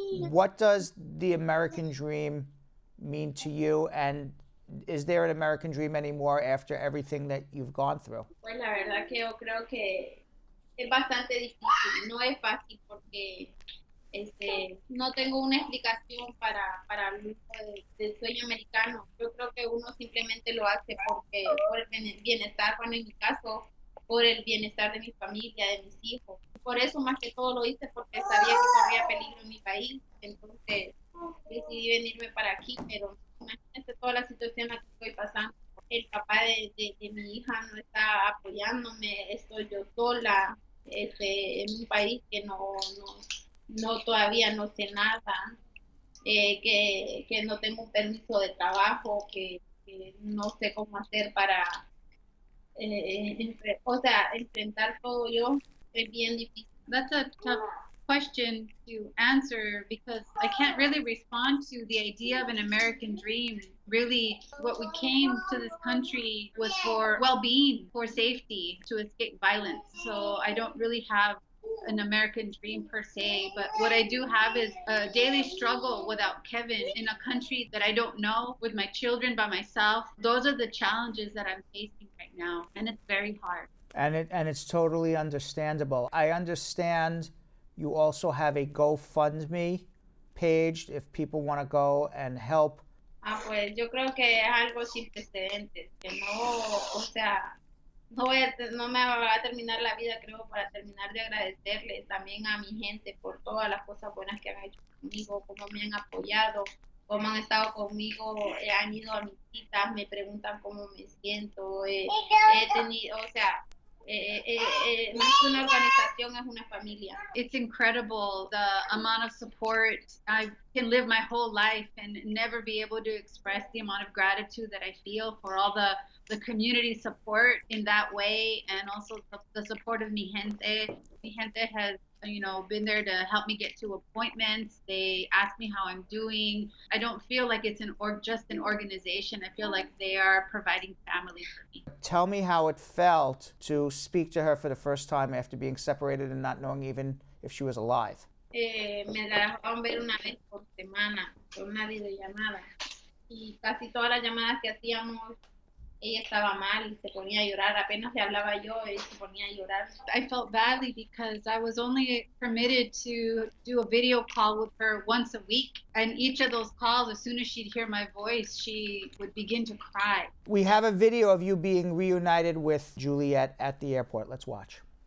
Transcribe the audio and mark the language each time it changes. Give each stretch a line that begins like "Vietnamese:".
English: What does the American dream mean to you, and is there an American dream anymore after everything that you've gone through?
Spanish: Pues la verdad que yo creo que es bastante difícil, no es fácil porque no tengo una explicación para el del sueño americano. Yo creo que uno simplemente lo hace por el bienestar, bueno, en mi caso, por el bienestar de mi familia, de mis hijos. Por eso más que todo lo hice porque sabía que corría peligro en mi país. Entonces decidí venirme para aquí, pero imagínate toda la situación en la que estoy pasando. El papá de mi hija no está apoyándome, estoy yo sola en un país que no todavía no sé nada, que no tengo un permiso de trabajo, que no sé cómo hacer para enfrentar todo yo. Es bien difícil.
English: That's a tough question to answer because I can't really respond to the idea of an American dream. Really, what we came to this country was for well-being, for safety, to escape violence. So I don't really have an American dream per se, but what I do have is a daily struggle without Kevin in a country that I don't know, with my children, by myself. Those are the challenges that I'm facing right now, and it's very hard. And it's totally understandable. I understand you also have a GoFundMe page if people want to go and help.
Spanish: Pues yo creo que es algo sin precedentes, que no me va a terminar la vida, creo, para terminar de agradecerle también a mi gente por todas las cosas buenas que han hecho conmigo, cómo me han apoyado, cómo han estado conmigo, han ido a mis citas, me preguntan cómo me siento, he tenido, más que una organización es una familia.
English: It's incredible the amount of support. I can live my whole life and never be able to express the amount of gratitude that I feel for all the community support in that way, and also the support of Mijente. Mijente has been there to help me get to appointments. They ask me how I'm doing. I don't feel like it's just an organization. I feel like they are providing family for me. Tell me how it felt to speak to her for the first time after being separated and not knowing even if she was alive.
Spanish: Me la dejaban ver una vez por semana, por una videollamada. Y casi todas las llamadas que hacíamos ella estaba mal y se ponía a llorar. Apenas le hablaba yo, ella se ponía a llorar.
English: I felt badly because I was only permitted to do a video call with her once a week. And each of those calls, as soon as she'd hear my voice, she would begin to cry. We have a video of you being reunited with Juliet at the airport. Let's watch.